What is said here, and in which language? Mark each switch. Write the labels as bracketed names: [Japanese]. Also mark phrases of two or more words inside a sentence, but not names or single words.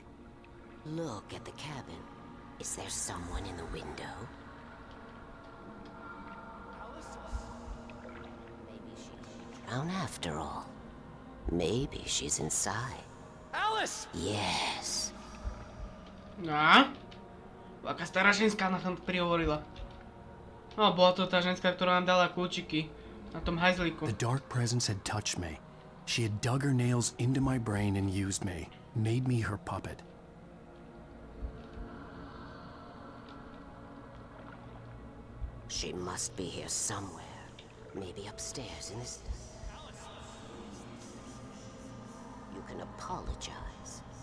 [English] Look at the cabin. Is there someone in the window? Maybe she didn't drown after all. Maybe she's inside. Alice! Yes. No? [Slovak] Aká stará ženská na tom prihovorila. No, bola to tá ženská, ktorá nám dala kľúčiky na tom hajzlíku. [English] The dark presence had touched me. She had dug her nails into my brain and used me, made me her puppet. She must be here somewhere. Maybe upstairs in this... You can apologize.